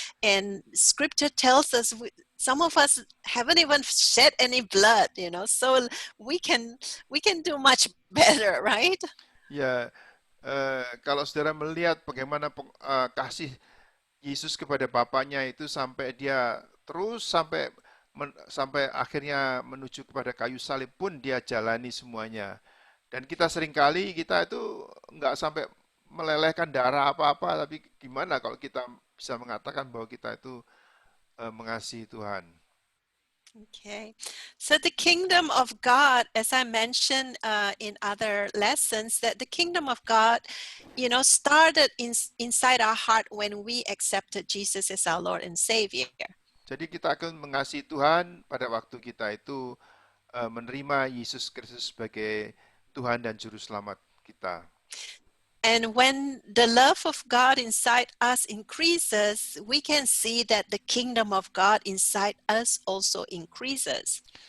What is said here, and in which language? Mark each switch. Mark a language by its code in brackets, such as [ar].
[en] And scripture tells us some of us haven't even shed any blood, so we can do much better, right? [id] Ya, kalau saudara melihat bagaimana kasih Yesus kepada Bapaknya itu sampai dia terus sampai akhirnya menuju kepada kayu salib pun dia jalani semuanya. Dan kita seringkali kita itu nggak sampai melelehkan darah apa-apa, tapi gimana kalau kita bisa mengatakan bahwa kita itu mengasihi Tuhan. [en] Okay, so the kingdom of God, as I mentioned in other lessons, that the kingdom of God, started inside our heart when we accepted Jesus as our Lord and Savior. [id] Jadi kita akan mengasihi Tuhan pada waktu kita itu menerima Yesus Kristus sebagai Tuhan dan Juru Selamat kita. [en] And when the love of God inside us increases, we can see that the kingdom of God inside us also increases.